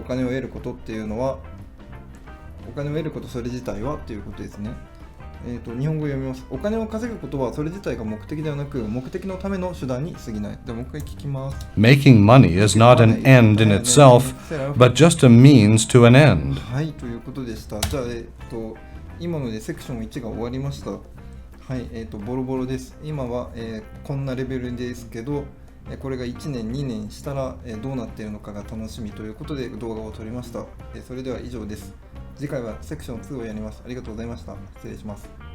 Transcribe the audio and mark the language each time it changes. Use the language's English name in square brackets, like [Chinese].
[Japanese] お金を得ることっていうのは、お金を得ることそれ自体はっていうことですね。日本語読みます。お金を稼ぐことはそれ自体が目的ではなく、目的のための手段に過ぎない。でもう一回聞きます。 [English] Making money is not an end in itself, but just a means to an end. [Japanese] はい、ということでした。じゃあ、今のでセクション1が終わりました。はい、ボロボロです。今は、こんなレベルですけど、これが1年、2年したら、どうなっているのかが楽しみということで動画を撮りました。それでは以上です。次回はセクション2をやります。ありがとうございました。失礼します。